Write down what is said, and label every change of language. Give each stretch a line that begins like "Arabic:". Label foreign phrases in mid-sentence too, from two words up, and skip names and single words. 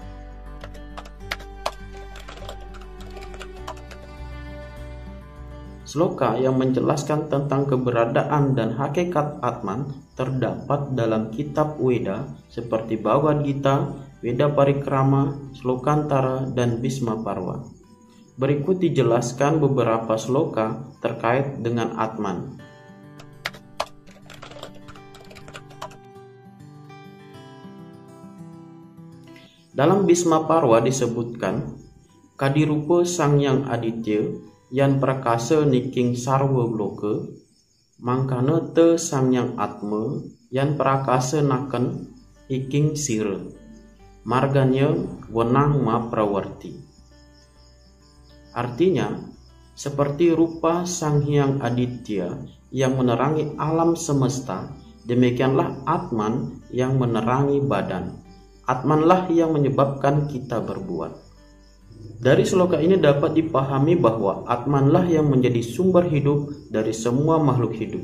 Indonesian: Sloka yang menjelaskan tentang keberadaan dan hakikat Atman terdapat dalam kitab Weda seperti Bhagavad Gita, Weda Parikrama, Slokantara, dan Bhisma Parva. Berikut dijelaskan beberapa sloka terkait dengan Atman. Dalam Bisma Parwa disebutkan,
Kawi: kadirupa Sang Hyang Aditya yan prakasa niking sarwa loka, mangkana te Sang Hyang Atma yan prakasa naken iking sira, marganya wenang ma prawarti.
Indonesian: Artinya, seperti rupa Sang Hyang Aditya yang menerangi alam semesta, demikianlah Atman yang menerangi badan. Atmanlah yang menyebabkan kita berbuat. Dari sloka ini dapat dipahami bahwa Atmanlah yang menjadi sumber hidup dari semua makhluk hidup.